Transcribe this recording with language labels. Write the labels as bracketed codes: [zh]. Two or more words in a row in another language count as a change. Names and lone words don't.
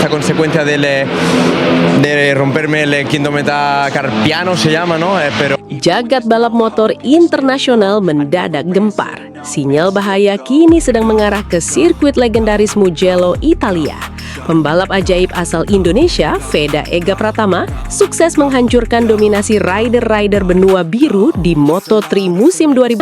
[es] A consecuencia de romperme el quinto metacarpiano se llama, ¿no? Pero [id] Jagat balap motor internasional mendadak gempar. Sinyal bahaya kini sedang mengarah ke sirkuit legendaris Mugello, Italia. Pembalap ajaib asal Indonesia, Veda Ega Pratama, sukses menghancurkan dominasi rider-rider benua biru di Moto3 musim 2000.